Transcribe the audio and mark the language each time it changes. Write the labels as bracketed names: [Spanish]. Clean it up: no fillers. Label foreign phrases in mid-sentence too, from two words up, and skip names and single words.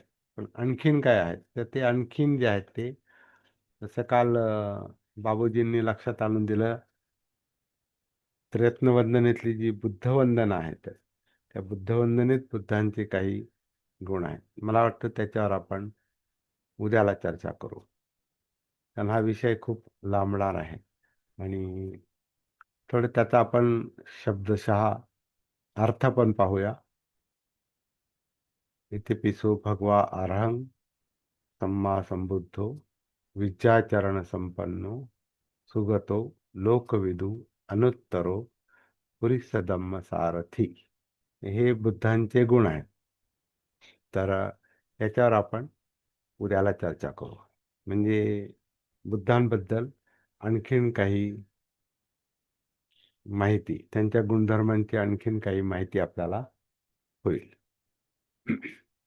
[Marathi] पण आणखीन काय आहेत तर ते आणखीन जे आहेत ते, जसं काल बाबूजींनी लक्षात आणून दिलं, त्र्यत्नवंदनेतली जी बुद्धवंदना आहेत त्या बुद्धवंदनेत बुद्धांचे काही गुण आहेत. मला वाटतं त्याच्यावर आपण उद्याला चर्चा करू. कारण हा विषय खूप लांबणार आहे आणि थोडं त्याचा आपण शब्दशः अर्थ पण पाहूया. [Pali] इथे पिसो भगवा अरहं सम्मा संबुद्धो विद्याचरण संपन्नो सुगतो लोकविदू अनुत्तरो पुरीसदम्म सारथी. [Marathi] हे बुद्धांचे गुण आहेत. तर याच्यावर आपण उद्याला चर्चा करू. म्हणजे बुद्धांबद्दल आणखीन काही माहिती, त्यांच्या गुणधर्मांची आणखीन काही माहिती आपल्याला होईल.